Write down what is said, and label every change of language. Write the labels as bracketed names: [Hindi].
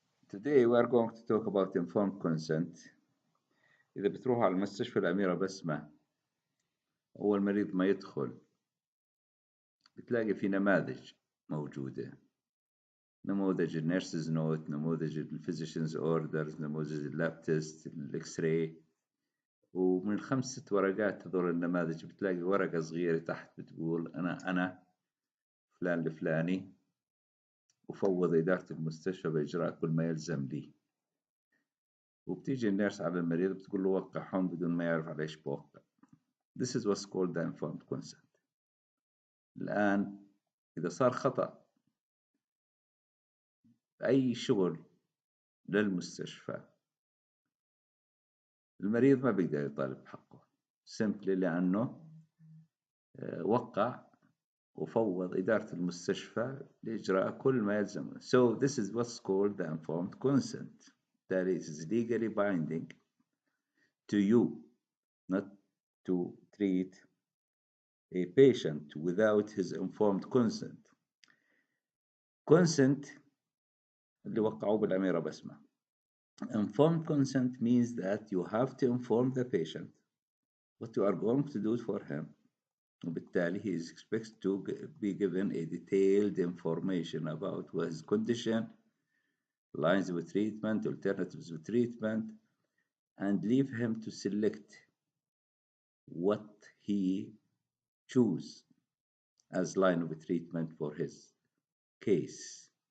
[English] Today we are going to talk about informed consent. [Arabic] إذا بتروح على المستشفى الأميرة بسمة أول مريض ما يدخل بتلاقي في نماذج موجودة، نموذج النيرسز نوت، نموذج الفيزيشنز اوردرز، نموذج اللاب تيست، الاكس راي، ومن ال5 6 ورقات هذول النماذج بتلاقي ورقة صغيرة تحت بتقول أنا فلان الفلاني أفوض إدارة المستشفى بإجراء كل ما يلزم لي. وبتيجي النيرس على المريض بتقول له وقع هون بدون ما يعرف على إيش بوقع. [English] This is what's called the informed consent. [Arabic] الآن إذا صار خطأ أي شغل للمستشفى المريض ما بيقدر يطالب بحقه [English] simply [Arabic] لأنه وقع وفوض إدارة المستشفى لإجراء كل ما يلزم. [English] So this is what's called the informed consent. That is legally binding to you not to treat a patient without his informed consent. [Arabic] Consent اللي وقعوه بالأميرة بسمة. [English] Informed consent means that you have to inform the patient what you are going to do for him. [Arabic] وبالتالي [English] he is expected to be given a detailed information about his condition, lines of treatment, alternatives of treatment, and leave him to select what he choose as line of treatment for his case.